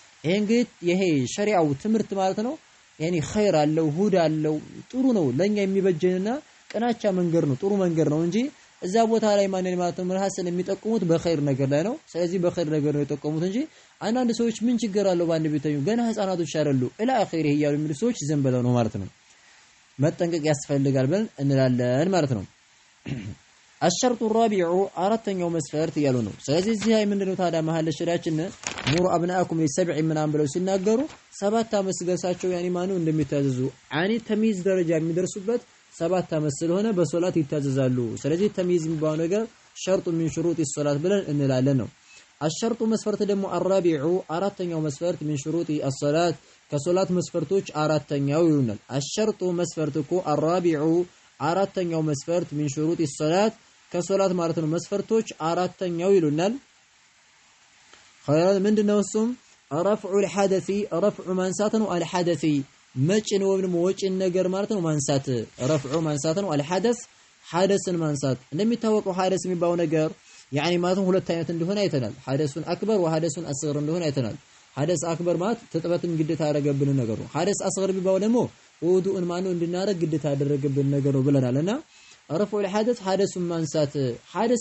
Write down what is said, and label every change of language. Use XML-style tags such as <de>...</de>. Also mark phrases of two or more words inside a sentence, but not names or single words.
<am>ይሄ ሸሪዓው ትምህርት ማለት ነው ኸይር አለው ሁዳ አለው ጥሩ ነው ለኛ የሚበጀንና ቀናቻ መንገር ነው ጥሩ መንገር ነው እንጂ እዛ ቦታ ላይ ማንን ማለት ነው ሐሰን የሚጠቁሙት በኸይር ነገር ላይ ነው ስለዚህ በኸይር ነገር ነው የጠቆሙት እንጂ አንዳንድ ሰዎች ምን ችግር አለው ባንድ ቤተኙ ገና ህፃናቶች አይደሉ</am> <ar>إلى آخره</ar> <am>ይያሉ የሚሉ ሰዎች ዝም ብለው ነው ማለት ነው መጠንቀቅ ያስፈልጋል ብለን እንላለን ማለት ነው</am> <ar>الشرط الرابع</ar> <am>አራተኛው መስፈርት ያሉ ነው ስለዚህ እዚህ ላይ ምንድነው ታዲያ መሐል ሸሪዓችን</am> <ar>مروا أبناءكم لسبع</ar> <am>ምናምን ብለው ሲናገሩ 7 ዓመት ሲደርሳቸው ማኑ እንደሚታዘዙ ተሚዝ ደረጃ የሚደርሱበት 7 ዓመት ስለሆነ በሶላት ይታዘዛሉ ስለዚህ ተሚዝ የሚባለው ነገር ሸርጡ</am> <ar>من شروط الصلاه</ar> <am>ብለን እንላለን ነው الشرط መስፈርት ደግሞ الرابع አራተኛው መስፈርት</am> <ar>من شروط الصلاه</ar> <am>ከሶላት መስፈርቶች አራተኛው ይሆናል الشرط መስፈርት እኮ الرابع አራተኛው መስፈርት</am> <ar>من شروط الصلاه</ar> <am>ከሶላት ማለት ነው መስፈርቶች አራተኛው ይሉናል ኸይር ምንድነው እሱም</am> <ar>رفع الحدث</ar> <am>رفع ማንሳት ነው الحدث መጭን ወይም ወጭን ነገር ማለት ነው ማንሳት رفع ማንሳት ነው الحدث ሐደስን ማንሳት እንደሚታወቀው ሐደስ የሚባለው ነገር يعني ማለትም ሁለት አይነት እንደሆነ አይተናል</am> <ar>الحدث الأكبر والحدث الأصغر</ar> <am>እንደሆነ አይተናል</am> <ar>حدث أكبر</ar> <am>ማለት ተጥበትን ግዴታ ያደረገብን ነገር ነው</am> <ar>حدث أصغر</ar> <am>ቢባው ደግሞ ውዱእን ማነው እንድናረግ ግዴታ ያደረገብን ነገር ነው ብለናልና</am> <ar>رفع الحدث</ar> <am>ሐደሱን ማንሳት ሐደስ</am>